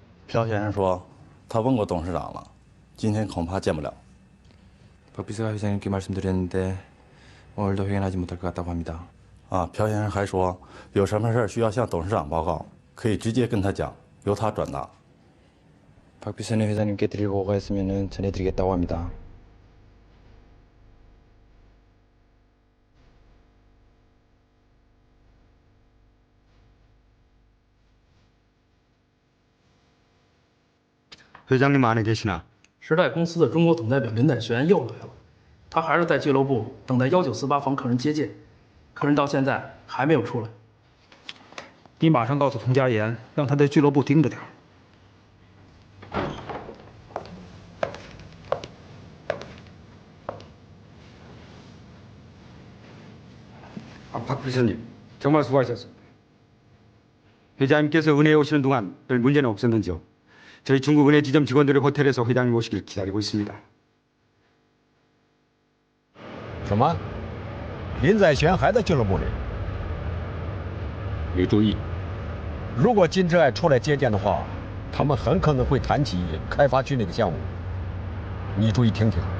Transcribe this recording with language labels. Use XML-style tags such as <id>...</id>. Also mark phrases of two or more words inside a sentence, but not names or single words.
<zh>朴先生说，他问过董事长了，今天恐怕见不了。</zh> <ko>박 비서가 회장님께 말씀드렸는데 오늘도 회견하지 못할 것 같다고 합니다.</ko> <zh>啊，朴先生还说，有什么事需要向董事长报告，可以直接跟他讲，由他转达。</zh> <ko>박 비서는 회장님께 드릴 보고가 있으면 전해드리겠다고 합니다. 회장님 안에 계시나?</ko> <zh>时代公司的中国总代表林载玄又来了，他还是在俱乐部等待1948房客人接见，客人到现在还没有出来。你马上告诉童家岩，让他在俱乐部盯着点。</zh> <ko>박 비서님, 정말 수고하셨습니다. 회장님께서 은혜에 오시는 동안 별 문제는 없었는지요? 저희 중국 은혜 지점 직원들의 호텔에서 회장님 오시길 기다리고 있습니다.</ko> <zh>什么？林载玄还在俱乐部里？你注意，如果金志爱出来接见的话，他们很可能会谈起开发区那个项目。你注意听听。</zh>